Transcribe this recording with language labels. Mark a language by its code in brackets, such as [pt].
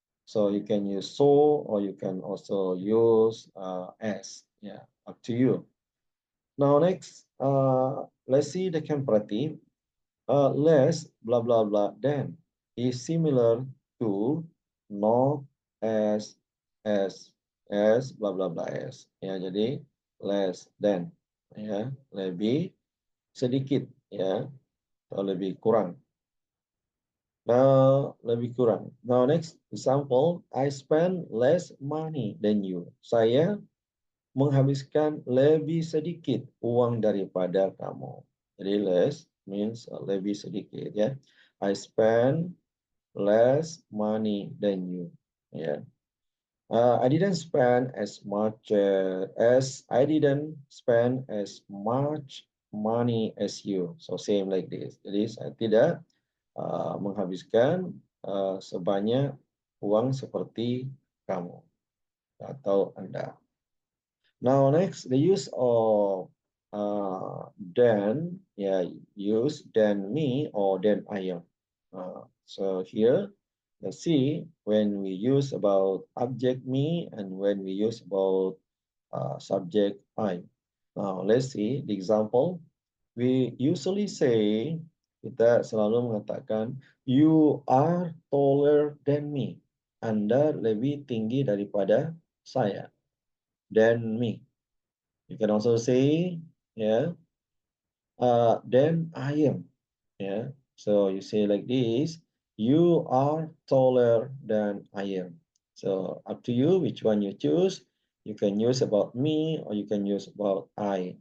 [en] So you can use so or you can also use as ya, up to you. Now next, let's see the comparative. Less blah blah blah than is similar to not as blah blah blah as ya. [id] Jadi less than ya, lebih sedikit ya atau lebih kurang. Nah, lebih kurang. [en] Now next example, I spend less money than you. [id] Saya menghabiskan lebih sedikit uang daripada kamu. [en] Jadi less means [id] lebih sedikit [en] ya. I spend less money than you. Ya. I didn't spend as much as I didn't spend as much money as you. So same like this. [id] Jadi saya tidak menghabiskan sebanyak uang seperti kamu atau Anda. [en] Now next, the use of then, yeah, use then me or then I am. So here, let's see when we use about object me and when we use about subject I. Now let's see the example. We usually say, [id] kita selalu mengatakan, [en] you are taller than me. [id] Anda lebih tinggi daripada saya. [en] Than me. You can also say, yeah, then I am. Yeah. So you say like this, you are taller than I am. So up to you which one you choose. You can use about me or you can use about I.